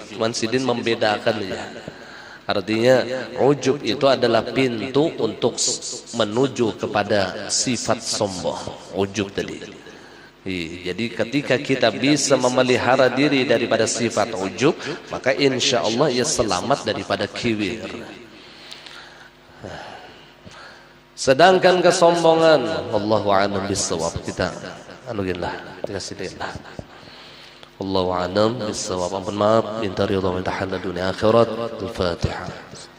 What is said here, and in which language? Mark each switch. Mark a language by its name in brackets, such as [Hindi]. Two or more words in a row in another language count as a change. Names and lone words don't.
[Indonesian] Cuman Sidin membedakan ya. Artinya ujub itu adalah pintu untuk menuju kepada sifat sombong. Ujub tadi. Jadi ketika kita bisa memelihara diri daripada sifat ujub, maka [Arabic] insya Allah [Indonesian] ia selamat daripada kibir. Sedangkan kesombongan, [Arabic] Allahu a'lam bissawab, [Indonesian] kita anuginlah, dikasihlah. [Arabic] Allahu a'lam bissawab. [Indonesian] Ampun maaf, minta ridha minta halal dunia akhirat. Al-Fatihah.